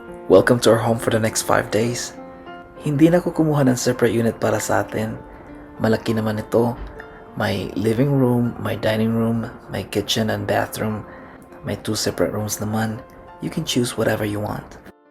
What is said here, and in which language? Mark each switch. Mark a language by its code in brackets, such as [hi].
[en] Welcome to our home for the next 5 days. [tl] Hindi na ako kumuha ng separate unit para sa atin. Malaki naman ito. May living room, may dining room, may kitchen and bathroom. May 2 separate rooms naman. [en] You can choose whatever you want.